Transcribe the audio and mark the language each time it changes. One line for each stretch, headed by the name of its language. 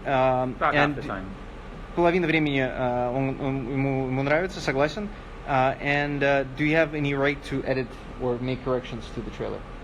English: About half the time.
Russian: Половина времени ему нравится, согласен.
English: And do you have any right to edit or make corrections to the trailer?